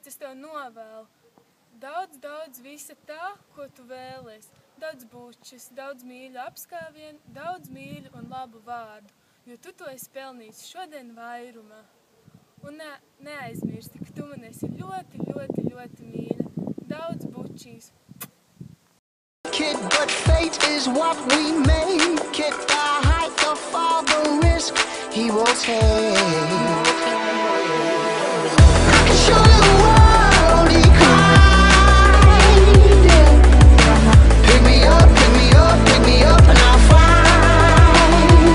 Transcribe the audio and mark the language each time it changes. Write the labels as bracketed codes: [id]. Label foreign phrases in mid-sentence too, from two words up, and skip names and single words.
[lv] Tāpēc es tev novēlu daudz visa tā, ko tu vēlies. Daudz bučas, daudz mīļu apskāvienu, daudz mīļu un labu vārdu, jo tu to esi pelnījis šodien vairumā. Un neaizmirsti, ka tu man esi ļoti mīļa. Daudz bučīs. [en] Kid, but fate is what we make it. The height of all the risk he will take. I can show you the world, he cried. Pick me up, and I'll fly.